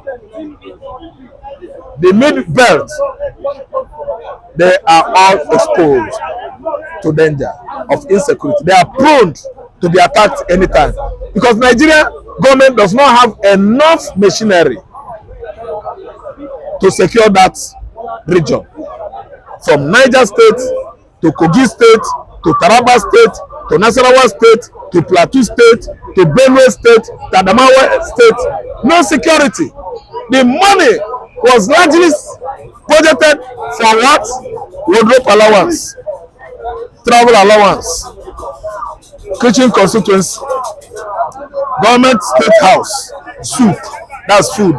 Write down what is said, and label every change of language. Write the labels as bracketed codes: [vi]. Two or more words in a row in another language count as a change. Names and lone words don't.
[en] The mid belt, they are all exposed to danger of insecurity. They are prone to be attacked anytime because Nigeria government does not have enough machinery to secure that region. From Niger State to Kogi State to Taraba State to Nasarawa State to Plateau State to Benue State to Adamawa State, no security. The money was largely budgeted for what? Wardrobe allowance, travel allowance, kitchen constituency, government state house, soup, that's food.